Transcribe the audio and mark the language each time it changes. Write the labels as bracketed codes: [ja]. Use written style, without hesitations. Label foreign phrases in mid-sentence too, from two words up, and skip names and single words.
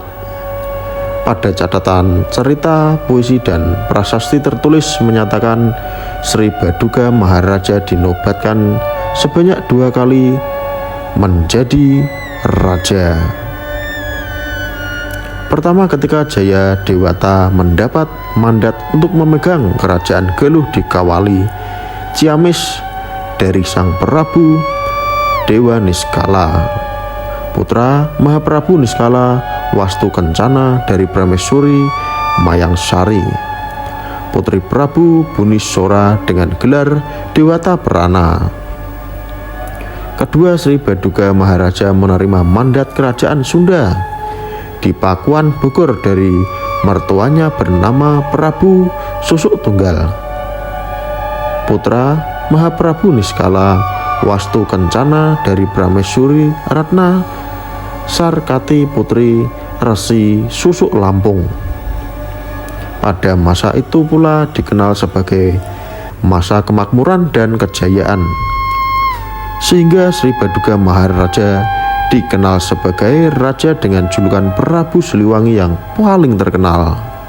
[id] Pada catatan cerita, puisi, dan prasasti tertulis menyatakan Sri Baduga Maharaja dinobatkan sebanyak 2 kali menjadi raja. Pertama, ketika Jaya Dewata mendapat mandat untuk memegang kerajaan Galuh di Kawali Ciamis dari sang Prabu Dewa Niskala, putra Mahaprabu Niskala Wastu Kencana dari Prameswuri Mayangsari, putri Prabu Bunisora dengan gelar Dewata Prana. Kedua, Sri Baduga Maharaja menerima mandat kerajaan Sunda di Pakuan Bogor dari mertuanya bernama Prabu Susuk Tunggal, putra Mahaprabu Niskala Wastu Kencana dari Prameswuri Ratna Sarkati, putri Resi Susuk Lampung. Pada masa itu pula dikenal sebagai masa kemakmuran dan kejayaan, sehingga Sri Baduga Maharaja dikenal sebagai raja dengan julukan Prabu Siliwangi yang paling terkenal.